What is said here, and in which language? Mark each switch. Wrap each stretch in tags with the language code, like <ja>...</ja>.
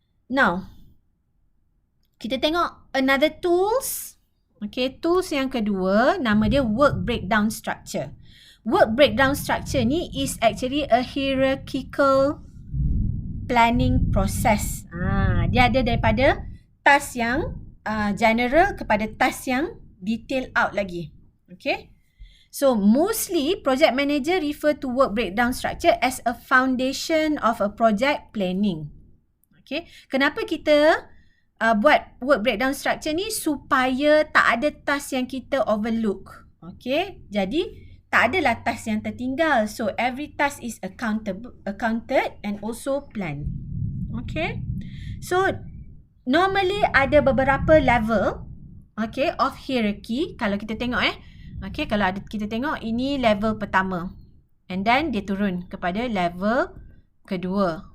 <en>Now,</en> <ms>kita tengok</ms> <en>another tools. Okay, tools</en> <ms>yang kedua, nama dia</ms> <en>work breakdown structure. Work breakdown structure ni is actually a hierarchical planning process.</en> <ms>Dia ada daripada task yang general kepada task yang</ms> <en>detail out</en> <ms>lagi.</ms> <en>Okay. So, mostly project manager refer to work breakdown structure as a foundation of a project planning.</en> <ms>Okay. Kenapa kita buat work breakdown structure ni? Supaya tak ada task yang kita overlook. Okay. Jadi, tak adalah task yang tertinggal.</ms> <en>So, every task is accounted and also planned. Okay. So, normally</en> <ms>ada beberapa</ms> <en>level, okay, of hierarchy.</en> <ms>Kalau kita tengok okay, kalau kita tengok ini level pertama. And then dia turun kepada level kedua.</ms>